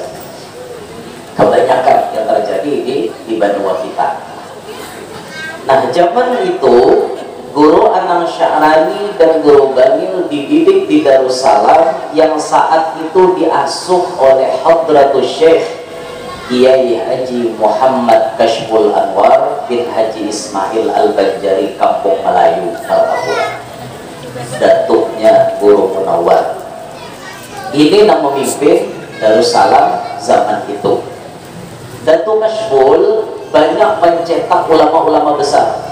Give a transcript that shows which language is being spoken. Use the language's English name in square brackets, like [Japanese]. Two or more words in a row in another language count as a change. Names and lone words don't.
[Indonesian] Kebanyakan yang terjadi di Banua kita. Nah, zaman itu Guru Anang Sya'rani dan Guru Bangil dididik di Darussalam yang saat itu diasuh oleh Hadratus Syekh Kiai Haji Muhammad Kashful Anwar bin Haji Ismail Al-Banjari Kampung Melayu, Martapura. Datuknya Guru Munawwar. Ini yang memimpin Darussalam zaman itu. Datuk Kashful banyak mencetak ulama-ulama besar.